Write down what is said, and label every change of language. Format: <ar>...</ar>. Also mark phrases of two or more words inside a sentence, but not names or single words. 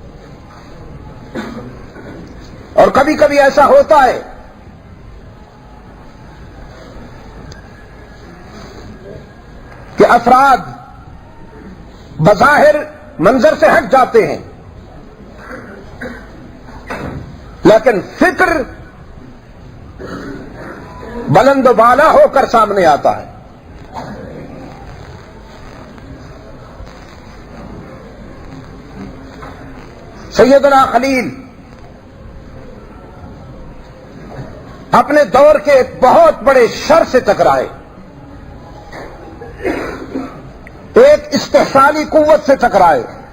<ur>اور کبھی کبھی ایسا ہوتا ہے کہ افراد بظاہر منظر سے ہٹ جاتے ہیں لیکن فکر بلند و بالا ہو کر سامنے آتا ہے. سیدنا خلیل اپنے دور کے ایک بہت بڑے شر سے ٹکرائے، ایک استحصالی قوت سے ٹکرائے.</ur>